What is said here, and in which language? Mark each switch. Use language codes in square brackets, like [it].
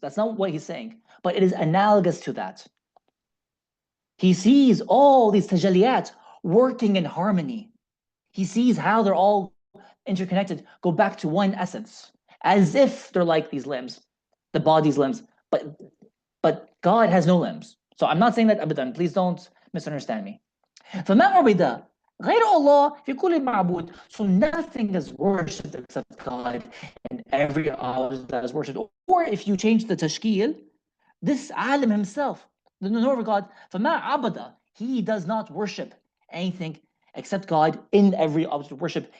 [en] That's not what he's saying, but it is analogous to that. He sees all these tajalliyat working in harmony. He sees how they're all interconnected, go back to one essence, as if they're like these limbs, the body's limbs, but God has no limbs. So I'm not saying that abadan, please don't misunderstand me. [ar] فما عبد غير الله في كل معبود. [en] So nothing is worshipped except God and every object that is worshipped. Or if you change the tashkil, this alim himself, the knower of God, [ar] فما عبد, [en] he does not worship anything except God in every object of worship.